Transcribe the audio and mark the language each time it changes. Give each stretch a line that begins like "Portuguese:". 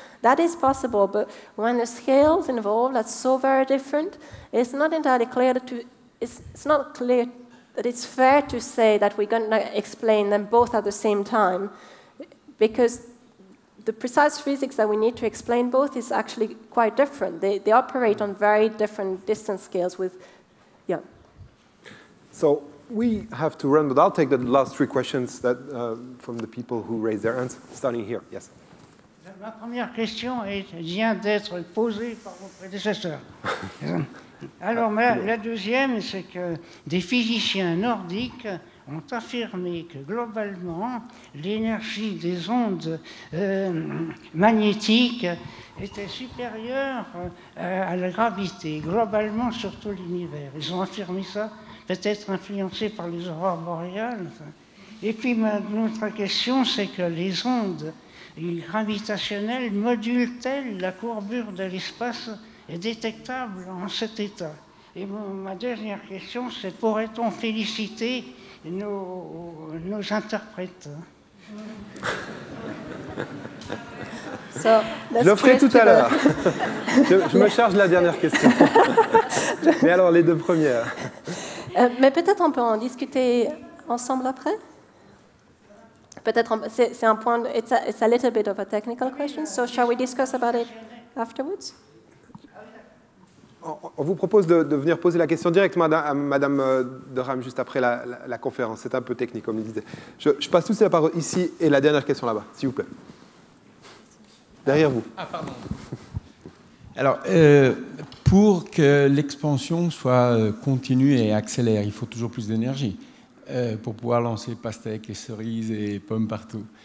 English: That is possible, but when the scales involved are so very different, it's not entirely clear it's not clear that it's fair to say that we're going to explain them both at the same time, because the precise physics that we need to explain both is actually quite different. They operate on very different distance scales with, yeah. So we have to run, but I'll take the last three questions that, from the people who raised their hands, starting here. Yes.
French: Ma première question vient d'être posée par vos prédécesseurs. Alors, la deuxième, c'est que des physiciens nordiques ont affirmé que globalement, l'énergie des ondes magnétiques était supérieure à la gravité, globalement sur tout l'univers. Ils ont affirmé ça, peut-être influencés par les aurores boréales. Et puis, notre question, c'est que les ondes gravitationnelles modulent-elles la courbure de l'espace est détectable en cet état? Et ma dernière question, c'est pourrait-on féliciter nos interprètes? Je le ferai tout à l'heure. Je me charge de la dernière question. Mais alors, les deux premières. Mais peut-être on peut en discuter ensemble après. Peut-être c'est un point.
English: It's a little bit of a technical question. So shall we discuss about it afterwards?
French: On vous propose de venir poser la question directement à Madame de Ram juste après la conférence. C'est un peu technique, comme il disait. Je passe tout de suite la parole ici et la dernière question là-bas, s'il vous plaît. Derrière vous. Ah, pardon. Alors, pour que l'expansion soit continue et accélère, il faut toujours plus d'énergie pour pouvoir lancer pastèques et cerises et pommes partout.